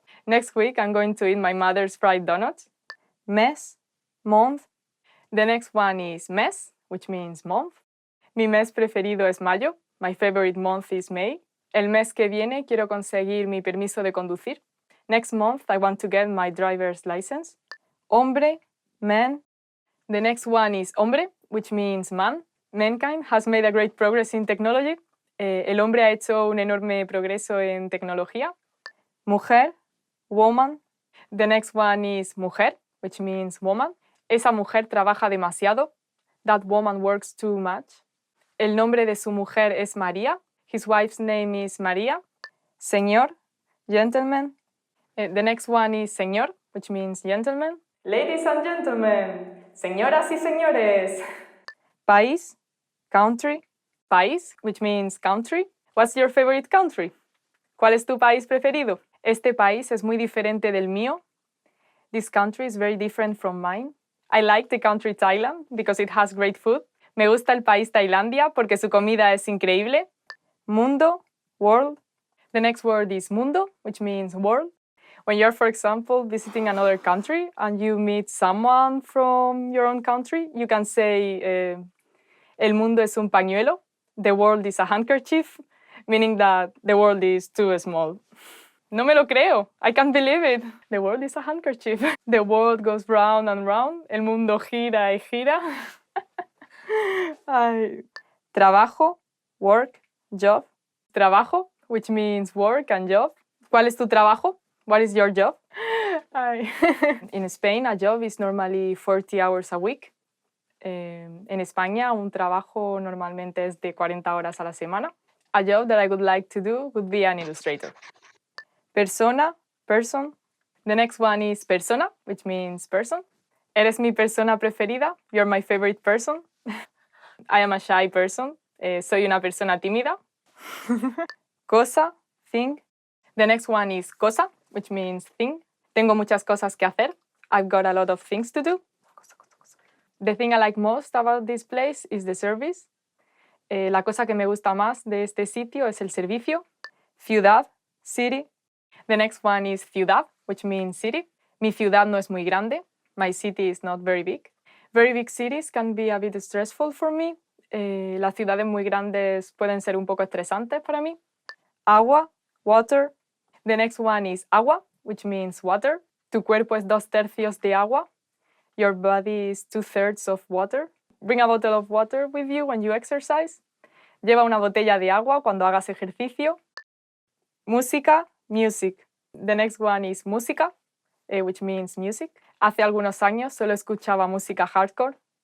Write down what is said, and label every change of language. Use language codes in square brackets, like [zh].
[en] Next week I'm going to eat my mother's fried donuts. Mes, month. The next one is mes, which means month. [es] Mi mes preferido es mayo. [en] My favorite month is May. [es] El mes que viene quiero conseguir mi permiso de conducir. [en] Next month I want to get my driver's license. Hombre, man. The next one is hombre, which means man. Mankind has made a great progress in technology. [es] El hombre ha hecho un enorme progreso en tecnología. Mujer, woman. [en] The next one is mujer, which means woman. [es] Esa mujer trabaja demasiado. [en] That woman works too much. [es] El nombre de su mujer es María. [en] His wife's name is María. Señor, gentleman. The next one is señor, which means gentleman. Ladies and gentlemen, [es] señoras y señores. [en] País, country. País, which means country. What's your favorite country? [es] ¿Cuál es tu país preferido? Este país es muy diferente del mío. [en] This country is very different from mine. I like the country Thailand because it has great food. [es] Me gusta el país Tailandia porque su comida es increíble. Mundo, world. [en] The next word is mundo, which means world. When you're, for example, visiting another country and you meet someone from your own country, you can say, [es] el mundo es un pañuelo, [en] the world is a handkerchief, meaning that the world is too small. [es] No me lo creo. [en] I can't believe it. The world is a handkerchief. The world goes round and round. [es] El mundo gira y gira. Ay. [en] Trabajo, work, job. Trabajo, which means work and job. [es] ¿Cuál es tu trabajo? [en] What is your job? Ay. In Spain, a job is normally 40 hours a week. [es] En España, un trabajo normalmente es de 40 horas a la semana. [en] A job that I would like to do would be an illustrator. Persona, person. The next one is persona, which means person. [es] Eres mi persona preferida. [en] You're my favorite person. I am a shy person. [es] Soy una persona tímida. Cosa, thing. [en] The next one is cosa, which means thing. [es] Tengo muchas cosas que hacer. [en] I've got a lot of things to do. The thing I like most about this place is the service. [es] La cosa que me gusta más de este sitio es el servicio. Ciudad, city. [en] The next one is ciudad, which means city. [es] Mi ciudad no es muy grande. [en] My city is not very big. Very big cities can be a bit stressful for me. [es] Las ciudades muy grandes pueden ser un poco estresantes para mí. Agua, water. [en] The next one is agua, which means water. [es] Tu cuerpo es 2/3 de agua. [en] Your body is 2/3 of water. Bring a bottle of water with you when you exercise. [es] Lleva una botella de agua cuando hagas ejercicio. Música, music. [en] The next one is música, which means music. [es] Hace algunos años solo escuchaba música hardcore.